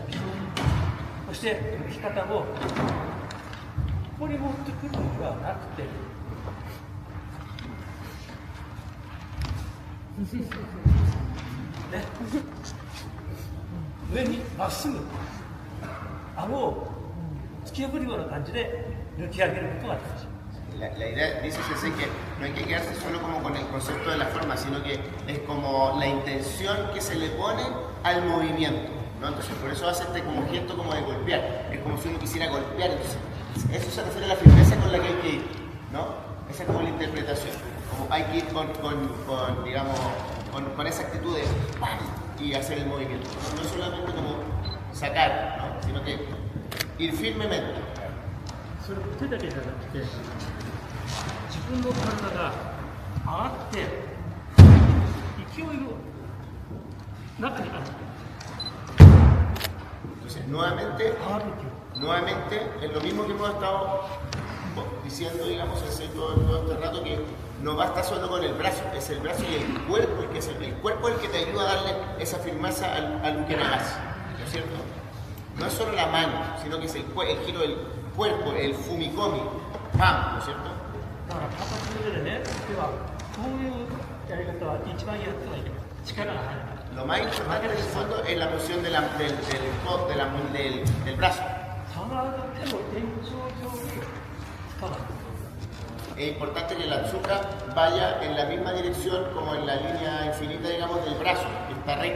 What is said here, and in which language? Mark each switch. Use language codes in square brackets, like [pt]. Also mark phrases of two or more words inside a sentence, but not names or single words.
[ja] そして引き方もここに持ってくるのではなくてね、上にまっすぐ顎を突き破るような感じで抜き上げることができます。 [es] La idea, dice Sensei, que no hay que quedarse solo como con el concepto de la forma, sino que es como la intención que se le pone al movimiento, ¿no? Entonces por eso hace este como gesto como de golpear, es como si uno quisiera golpear, entonces eso se refiere a la firmeza con la que hay que ir, ¿no? Esa es como la interpretación, como hay que ir digamos, con esa actitud de ¡pam! Y hacer el movimiento, no es solamente como sacar, ¿no? Sino que ir firmemente. [ja] それ手だけじゃなくて自分の体が上がって勢いの中にある。 [es] Entonces, nuevamente es lo mismo que hemos estado diciendo, digamos, todo este rato, que no basta solo con el brazo, es el brazo y el cuerpo, el cuerpo es el que te ayuda a darle esa firmeza al ukenagasi, ¿no es cierto? No es solo la mano, sino que es el giro del cuerpo, el fumikomi, ¡pam!, ¿no es cierto? [ja] だから形の上でね、ではこういうやり方は一番やってはいけない。力が入らない。 [es] Lo más importante en el fondo es la posición del brazo. Es importante que la tsuka vaya en la misma dirección como en la línea infinita, digamos, del brazo, que está recto.